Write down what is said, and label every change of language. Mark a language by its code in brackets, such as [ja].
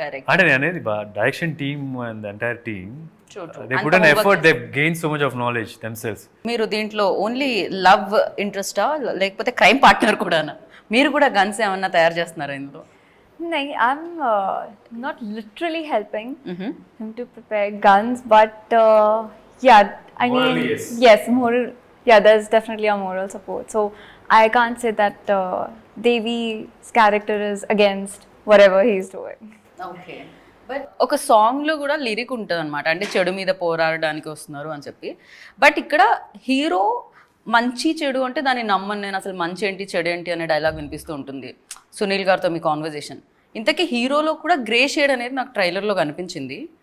[te] అంటే నేను అనేది [en] Direction team and entire team, they put an effort, they've gained so much of knowledge themselves. [te] మీరు దీంట్లో only love ఇంట్రెస్టా లేకపోతే క్రైమ్ పార్ట్నర్ కూడానా? మీరు కూడా గన్స్ ఏమన్నా తయారు చేస్తున్నారా ఇందులో? [en] No, I'm not literally helping him to prepare guns, but yeah, I Morally, mean, yes. yes, moral. Yeah, there's definitely a moral support. So I can't say that Devi's character is against whatever he's doing. [te] Okay but ఒక సాంగ్లో కూడా lyric ఉంటుంది అనమాట, అంటే చెడు మీద పోరాడడానికి వస్తున్నారు అని చెప్పి. బట్ ఇక్కడ హీరో మంచి చెడు అంటే దాన్ని నమ్మను నేను, అసలు మంచి ఏంటి చెడు ఏంటి అనే డైలాగ్ వినిపిస్తూ ఉంటుంది సునీల్ గారితో మీ కాన్వర్జేషన్. ఇంతకీ హీరోలో కూడా గ్రే షేడ్ అనేది నాకు ట్రైలర్లో కనిపించింది.